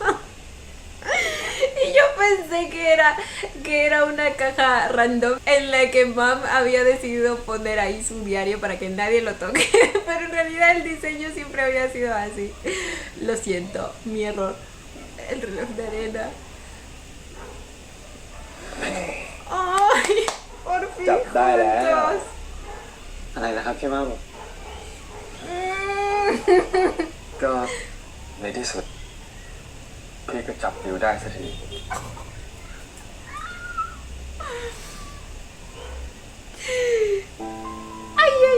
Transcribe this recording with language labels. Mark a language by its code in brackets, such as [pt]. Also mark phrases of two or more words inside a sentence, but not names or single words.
[es] Y yo pensé que era una caja random en la que Mam había decidido poner ahí su diario para que nadie lo toque. Pero en realidad el diseño siempre había sido así. Lo siento, mi error. El reloj de arena. ¡Ay! Por fin [th] จับได้แล้ว [es] juntos. [th] อะไรนะครับพี่มัม ก็ในที่สุด พี่ก็จับวิวได้สักที [es] ¡Ay, ay!